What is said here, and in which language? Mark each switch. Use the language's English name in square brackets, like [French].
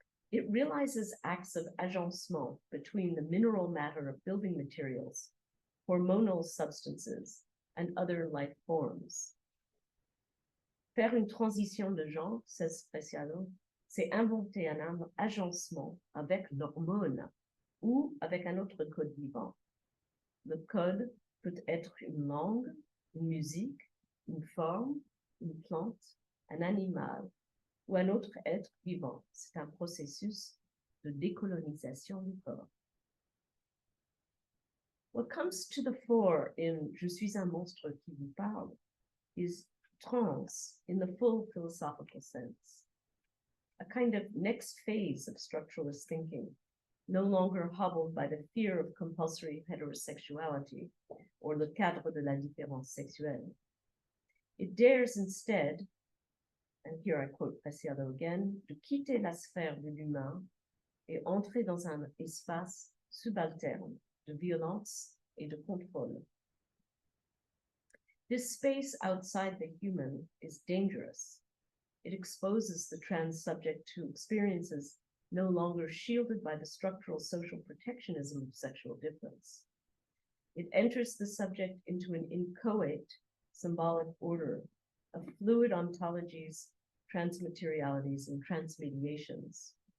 [English] It realizes acts of agencement between the mineral matter of building materials, hormonal substances, and other life forms. [French] Faire une transition de genre, [English] says Preciado, [French] c'est inventer un agencement avec l'hormone ou avec un autre code vivant. Le code peut être une langue, une musique, une forme, une plante, un animal ou un autre être vivant. C'est un processus de décolonisation du corps. [English] What comes to the fore in Je suis un monstre qui vous parle is trans in the full philosophical sense, a kind of next phase of structuralist thinking, no longer hobbled by the fear of compulsory heterosexuality or [French] le cadre de la différence sexuelle. [English] It dares instead, and here I quote Preciado again, [French] de quitter la sphère de l'humain et entrer dans un espace subalterne de violence et de contrôle. [English] This space outside the human is dangerous. It exposes the trans subject to experiences no longer shielded by the structural social protectionism of sexual difference. It enters the subject into an inchoate symbolic order of fluid ontologies, transmaterialities, and transmediations.